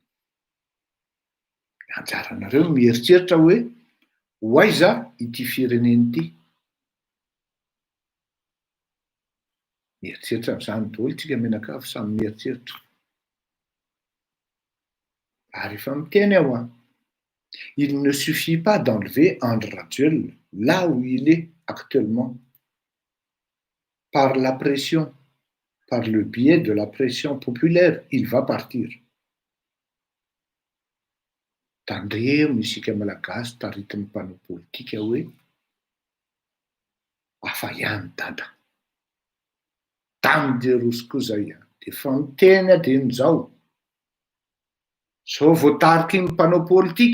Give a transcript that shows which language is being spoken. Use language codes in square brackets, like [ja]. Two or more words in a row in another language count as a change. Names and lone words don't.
[mg] Anjaranareo mieritreritra hoe hoaiza ity fireneny ity. Mieritreritra amin'izany daholo tsika menakavy samy mieritreritra. Ary efa miteny aho [fr] il ne suffit pas d'enlever André Rajoelina là où il est actuellement. par la pression, par le biais de la pression populaire, il va partir. [mg] Tandremo isika malagasy taritin'ny mpanao politika hoe afa ihany dada. Tamy de roso koa zay ihany. De fa miteny adiny zao. Zao voatariky ny mpanao politika.